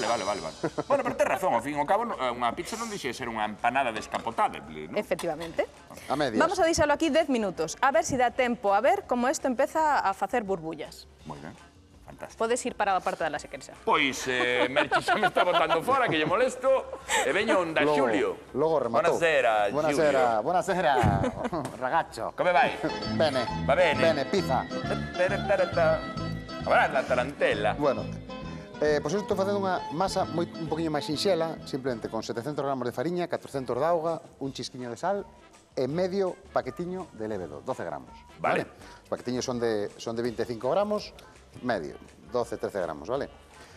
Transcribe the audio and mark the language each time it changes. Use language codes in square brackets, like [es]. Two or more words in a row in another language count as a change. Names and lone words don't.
[gl] Bueno, pero tes razón, ao fin e ao cabo, unha pizza non dixe ser unha empanada descapotable, non? Efectivamente. A medias. Vamos a deixalo aquí 10 minutos, a ver se dá tempo, a ver como isto empeza a facer burbullas. Moi ben, fantástico. Podes ir para a parte da se queres. Pois, Merchi xa me está botando fora, que lle molesto, e veño onda Xulio. Logo rematou. [it] Buonasera, Giulio. Buonasera, ragazzo. Come vai? Bene. Va bene. Bene, pizza. Avrà la tarantella. [gl] Bueno, pois eu estou facendo unha masa un poquinho máis sinxela, simplemente con 700 gramos de fariña, 400 de auga, un chisquiño de sal e medio paquetiño de lévedo, 12 gramos. Vale. Os paquetiños son de 25 gramos, medio, 12, 13 gramos, vale?